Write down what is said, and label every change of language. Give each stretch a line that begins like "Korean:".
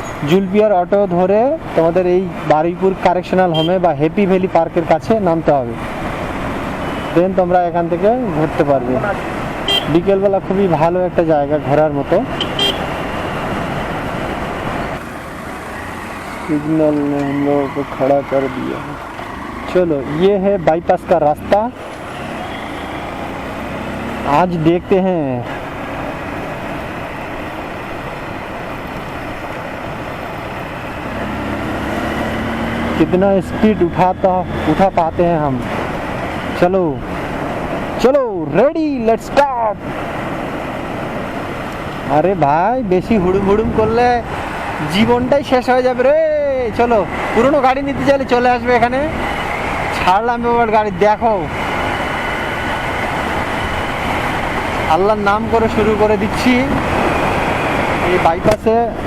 Bangla: জুলপিয়ার auto ধরে তোমাদের এই বারুইপুর কারেকশনাল হোমে বা হ্যাপি ভ্যালি পার্কের কাছে নামতে হবে। দেন তোমরা এখান থেকে ঘুরতে পারবে। বিকেলবেলা খুবই ভালো একটা জায়গা ঘোরার মতো।
Hindi: सिग्नल ने हम लोगों को खड़ा कर दिया। चलो, ये है बाईपास का रास्ता। आज देखते हैं कितना स्पीड उठा पाते हैं हम। चलो चलो, रेडी, लेट्स स्टार्ट।
Bangla: আরে ভাই, বেশি হুড়ুম করলে জীবনটাই শেষ হয়ে যাবে রে। চলো, পুরনো গাড়ি নিতে চাইলে চলে আসবে এখানে। ছাড়লাম এবার গাড়ি, দেখো আল্লাহর নাম করে শুরু করে দিচ্ছি এই বাইপাসে।